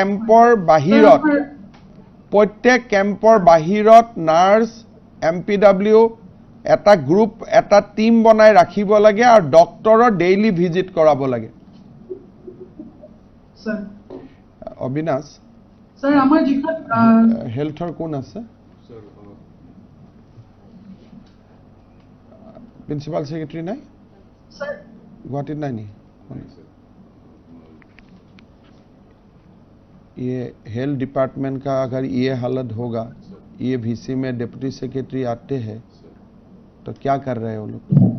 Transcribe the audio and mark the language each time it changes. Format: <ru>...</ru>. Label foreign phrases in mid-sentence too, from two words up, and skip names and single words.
<as>ক্যাম্পৰ বাহিৰত নাৰ্স এমপিডব্লিউ এটা গ্ৰুপ এটা টিম বনাই ৰাখিব লাগে আৰু ডক্টৰৰ ডেইলি ভিজিট কৰাব লাগে স্যার অবিনাশ স্যার আমাৰ যিখন হেলথৰ কোন আছে</as> <hi>प्रिंसिपल सेक्रेटरी नहीं सर गुवाहाटी नहीं ये हेल्थ डिपार्टमेंट का अगर ये हालत होगा ये वीसी में डिप्टी सेक्रेटरी आते हैं तो क्या कर रहे हैं वो लोग</hi>